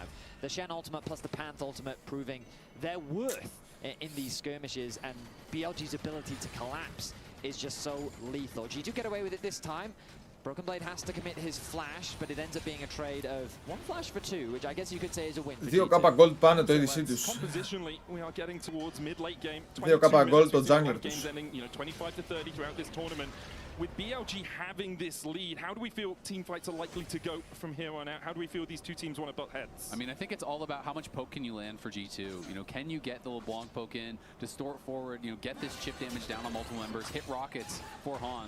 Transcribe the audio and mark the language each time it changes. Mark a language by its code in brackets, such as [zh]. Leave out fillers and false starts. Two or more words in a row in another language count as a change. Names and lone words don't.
[en] The Shen ultimate plus the Panth ultimate proving their worth in these skirmishes, and BLG's ability to collapse is just so lethal. G2 get away with it this time. Broken Blade has to commit his flash, but it ends up being a trade of 1 flash for 2, which I guess you could say is a win for G2. [el] 2k gold πάνε το ADC τους. [en] Compositionally, we are getting towards mid-late game. [el] 2k gold το jungler τους. [en] Games ending, 25-30 throughout this tournament. With BLG having this lead, how do we feel team fights are likely to go from here on out? How do we feel these two teams want to butt heads? I mean, I think it's all about how much poke can you land for G2. Can you get the LeBlanc poke in, distort forward, get this chip damage down on multiple members, hit rockets for Hans?